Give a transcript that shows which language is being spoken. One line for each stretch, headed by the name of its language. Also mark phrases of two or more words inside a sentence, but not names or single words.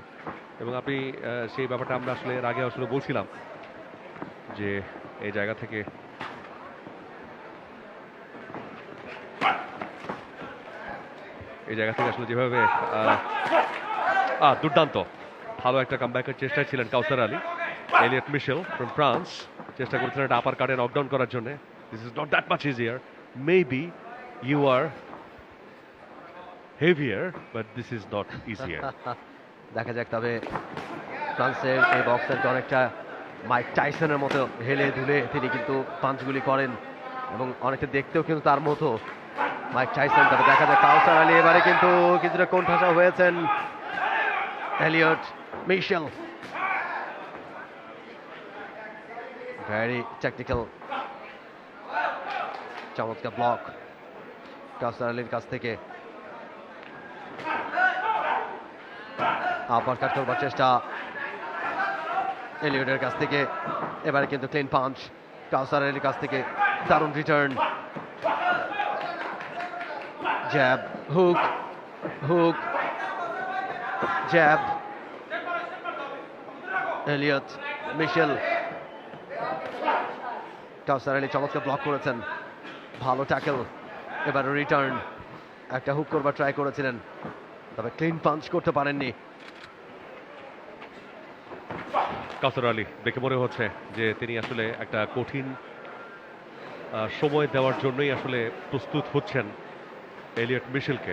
Bangla: এবং আপনি সেই ব্যাপারটা আমরা আসলে এর আগে আসলে বলছিলাম যে এই জায়গা থেকে আসলে যেভাবে দুর্দান্ত ভালো একটা কামব্যাকের চেষ্টায় ছিলেন কাউসার আলী। এলিয়ট মিশেল ফ্রম ফ্রান্স চেষ্টা করেছিলেন একটা
English: upper cut
Bangla: নকডাউন করার জন্য।
English: This is not that much easier. Maybe you are heavier, but this is not easier.
Bangla: দেখা যাক, তবে ফ্রান্সের এই বক্সারকে অনেকটা মাইক টাইসনের মতো হেলে ধুলে তিনি কিন্তু পাঞ্চগুলি করেন এবং অনেকটা দেখতেও কিন্তু তার মতো মাইক টাইসন। তবে দেখা যায় কাউসার আলী এবারে কিন্তু কিছুটা কোণঠাসা হয়েছেন। এলিয়ট মিশেল
English: very technical,
Bangla: চমৎকার ব্লক কাউসার আলীর কাছ থেকে।
English: upper cut
Bangla: করবার চেষ্টা এলিয়টের কাছ থেকে, এবারে কিন্তু
English: clean punch
Bangla: কাউসার আলীর কাছ থেকে। দারুণ রিটার্ন,
English: jab, hook, jab.
Bangla: Elliot Michel কাউসার আলী চমৎকার ব্লক করেছেন। ভালো ট্যাকল, এবার রিটার্ন, একটা হুক করবার ট্রাই করেছিলেন, তবে
English: clean punch
Bangla: করতে পারেননি। কাউসার আলী দেখে মনে হচ্ছে যে তিনি আসলে একটা কঠিন সময় দেওয়ার জন্যই আসলে প্রস্তুত হচ্ছেন এলিয়ট মিশেলকে।